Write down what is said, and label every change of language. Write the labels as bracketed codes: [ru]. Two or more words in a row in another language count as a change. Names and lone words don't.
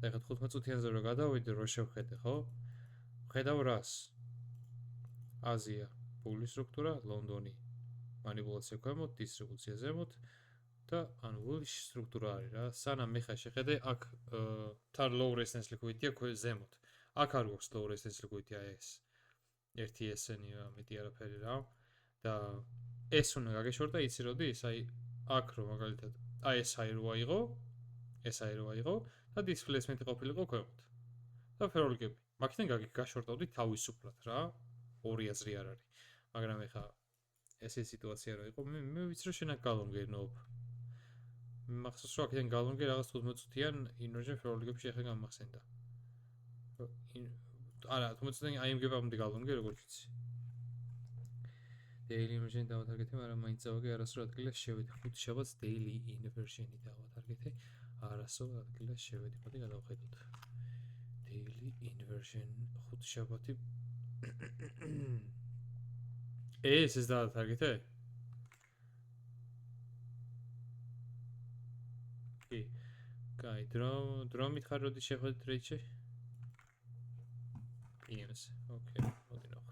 [ka] და ეხლა 15 წუთიანზე რო გადავიდე, რო შევხედე, ხო? ხედავ რას? აზია, ფული სტრუქტურა, ლონდონი, манипуляცია ქვემოთ, დისტრიბუცია ზემოთ და ანუ ფულის სტრუქტურა არის რა. სანამ მე ხა შეხედე, აქ თან [en] low resistance liquidity- [ka] ია ზემოთ. აქ არ გვაქვს [en] low resistance liquidity- [ka] ა ეს. ერთი ესენია, მეტი არაფერი რა. და ეს უნდა გაგეშორდა, იცი როდის? აი აქ რო მაგალითად, აი ეს აი რო აიღო, ეს აი რო აიღო და displacement-ი ყოფილიყო ქვემოთ. და ფეროლგები. მაგიდან გაშორტავდი თავისუფლად რა. ორი აზრი არ არის. მაგრამ ეხა ესე სიტუაცია რო იყო, მე ვიცი რომ შენ აქ გალონგე ნობ. მახსოვს რომ აქედან გალონგე რაღაც 15 წუთიან inversion ფეროლგებში ეხა გამახსენდა. არა, 15 წუთიან IMG-მდე გალონგე როგორც ვიცი. [en] daily inversion [ka] დავატარგეთე, მაგრამ მაინც წავაგე არასრულ ადგილას შევედი. 5 შაბათს [en] daily inversion- [ka] ი დავატარგეთე. არასრულ ადგილას შევედი. მოდი გადავხედოთ. [en] daily inversion [ka] 5 შაბათი ეს დავატარგეთე? კი. კაი, დრო მითხარ როდის შეხვედით ტრეიდში? PM-ზე. ოკეი, მოდი ნახოთ.